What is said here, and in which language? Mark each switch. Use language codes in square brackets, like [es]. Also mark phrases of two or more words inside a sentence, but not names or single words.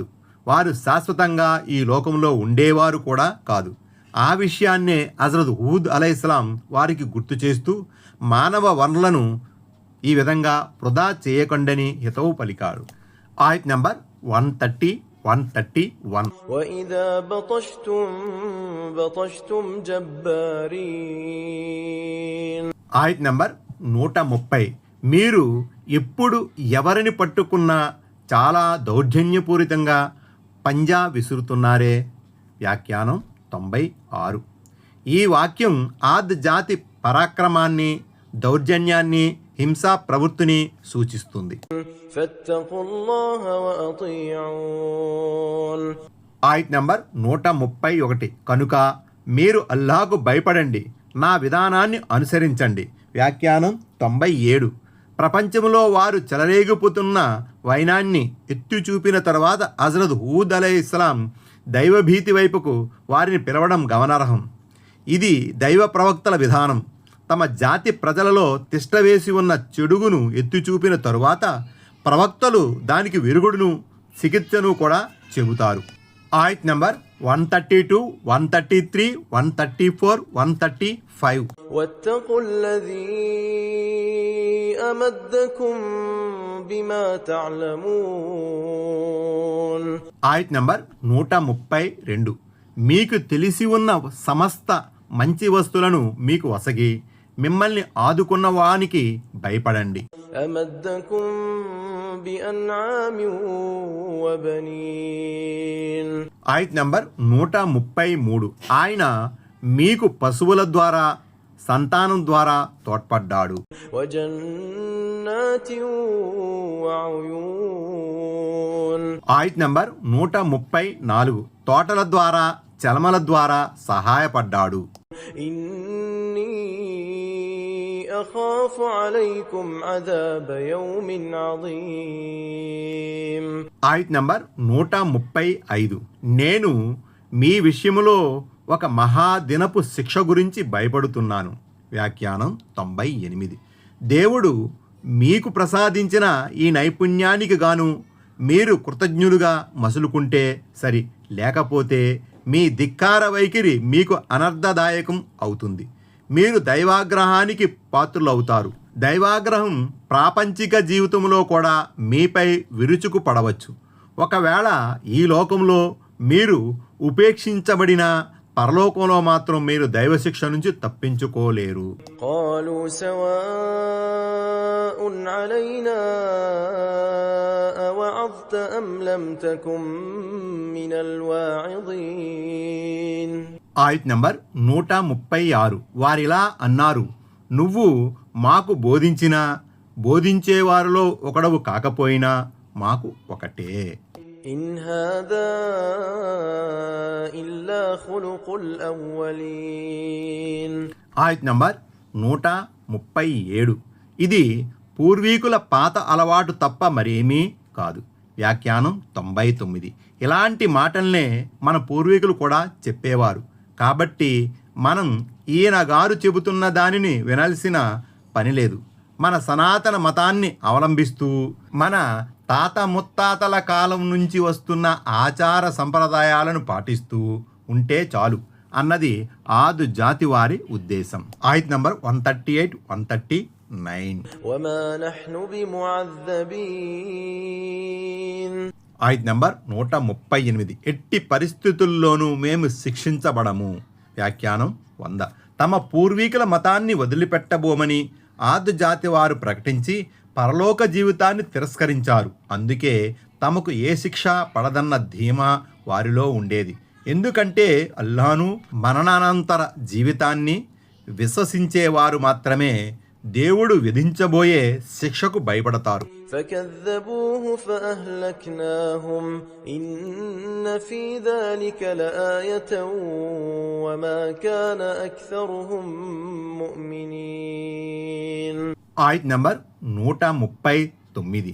[te] వారు శాశ్వతంగా ఈ లోకంలో ఉండేవారు కూడా కాదు. ఆ విషయాన్నే హజరత్ హూద్ [ar] عليه السلام [te] వారికి గుర్తు చేస్తూ మానవ వనరులను ఈ విధంగా వృధా చేయకండని హితవు పలికారు. ఆయత్ నెంబర్ 130, 131. [ar] وإذا بطشتم جبارين. [te] ఆయత్ నెంబర్ 130. మీరు ఎప్పుడు ఎవరిని పట్టుకున్నా చాలా దౌర్జన్యపూరితంగా పంజా విసురుతున్నారే. వ్యాఖ్యానం 96. ఈ వాక్యం ఆద్ జాతి పరాక్రమాన్ని, దౌర్జన్యాన్ని, హింసా ప్రవృత్తిని సూచిస్తుంది. [ar] فاتقوا الله وأطيعون. [te] ఆయత్ నంబర్ 131. కనుక మీరు అల్లాహకు భయపడండి, నా విధానాన్ని అనుసరించండి. వ్యాఖ్యానం 97. ప్రపంచంలో వారు చెలరేగిపోతున్న వైనాన్ని ఎత్తి చూపిన తర్వాత హజరత్ హూద్ [ar] عليه السلام [te] దైవభీతి వైపుకు వారిని పిలవడం గమనార్హం. ఇది దైవ ప్రవక్తల విధానం. తమ జాతి ప్రజలలో తిష్టవేసి ఉన్న చెడుగును ఎత్తి చూపిన తరువాత ప్రవక్తలు దానికి విరుగుడును, చికిత్సను కూడా చెబుతారు. ఆయత్ నెంబర్ 132, 133, 134, 135. [ar] واتقوا الذي أمدكم بما تعلمون. [te] ఆయత్ నెంబర్ 132. మీకు తెలిసి ఉన్న సమస్త మంచి వస్తువులను మీకు వసగి మిమ్మల్ని ఆదుకున్న వానికి భయపడండి. [ar] أمدكم بأنعام وبنين. [te] ఆయత్ నంబర్ 133. ఆయన మీకు పశువుల ద్వారా సంతానం ద్వారా తోడ్పడ్డాడు. [ar] وجنات وعيون. [te] ఆయత్ నంబర్ 134. తోటల ద్వారా చలమల ద్వారా సహాయపడ్డాడు. [ar] إني أخاف عليكم عذاب يوم عظيم. [te] ఆయత్ నంబర్ 135. నేను మీ విషయములో ఒక మహాదినపు శిక్ష గురించి భయపడుతున్నాను. వ్యాఖ్యానం 98. దేవుడు మీకు ప్రసాదించిన ఈ నైపుణ్యానికి గాను మీరు కృతజ్ఞులుగా మసులుకుంటే సరి, లేకపోతే మీ ధిక్కార వైఖరి మీకు అనర్థదాయకం అవుతుంది. మీరు దైవాగ్రహానికి పాత్రులవుతారు. దైవాగ్రహం ప్రాపంచిక జీవితంలో కూడా మీపై విరుచుకు పడవచ్చు. ఒకవేళ ఈ లోకంలో మీరు ఉపేక్షించబడిన పరలోకంలో మాత్రం మీరు దైవశిక్ష నుంచి తప్పించుకోలేరు. [ar] قالوا سواء علينا أوعظت أم لم تكن من الواعظين. [te] ఆయత్ నంబర్ 136. వారిలా అన్నారు, నువ్వు మాకు బోధించినా బోధించేవారిలో ఒకడవు కాకపోయినా మాకు ఒకటే. [ar] إن هذا إلا خلق الأولين. [te] ఆయత్ నంబర్ 137. ఇది పూర్వీకుల పాత అలవాటు తప్ప మరేమీ కాదు. వ్యాఖ్యానం 99. ఇలాంటి మాటల్నే మన పూర్వీకులు కూడా చెప్పేవారు. కాబట్టి మనం ఈయన గారు చెబుతున్న దానిని వినాల్సిన పని లేదు. మన సనాతన మతాన్ని అవలంబిస్తూ మన తాత ముత్తాతల కాలం నుంచి వస్తున్న ఆచార సంప్రదాయాలను పాటిస్తూ ఉంటే చాలు అన్నది ఆదు జాతి వారి ఉద్దేశం. ఆయత్ నంబర్ 138, 139. [ar] وما نحن بمعذبين. [te] ఆయత్ నంబర్ 138. ఎట్టి పరిస్థితుల్లోనూ మేము శిక్షించబడము. వ్యాఖ్యానం 100. తమ పూర్వీకుల మతాన్ని వదిలిపెట్టబోమని ఆదు జాతి వారు ప్రకటించి పరలోక జీవితాన్ని తిరస్కరించారు. అందుకే తమకు ఏ శిక్ష పడదన్న ధీమా వారిలో ఉండేది. ఎందుకంటే అల్లాను మరణానంతర జీవితాన్ని విశ్వసించేవారు మాత్రమే దేవుడు విధించబోయే శిక్షకు భయపడతారు. [ar] فكذبوه فأهلكناهم إن في ذلك لآية وما كان أكثرهم مؤمنين. [te] ఆయత్ నంబర్ 139.